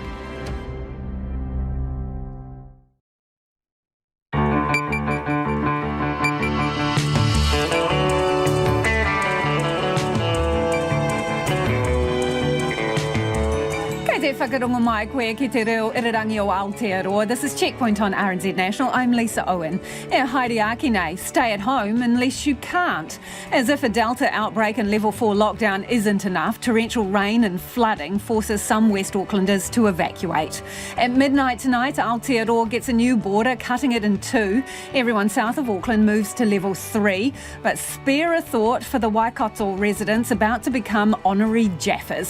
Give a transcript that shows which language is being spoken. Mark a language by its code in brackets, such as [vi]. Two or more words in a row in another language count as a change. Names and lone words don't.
[mi] Whakarongo mai koe ki te reo irirangi o Aotearoa. [en] This is Checkpoint on RNZ National. I'm Lisa Owen. [mi] E haere aki nei, [en] stay at home unless you can't. As if a Delta outbreak and level 4 lockdown isn't enough, torrential rain and flooding forces some West Aucklanders to evacuate. At midnight tonight, Aotearoa gets a new border, cutting it in two. Everyone south of Auckland moves to level 3, but spare a thought for the Waikato residents about to become honorary Jaffas.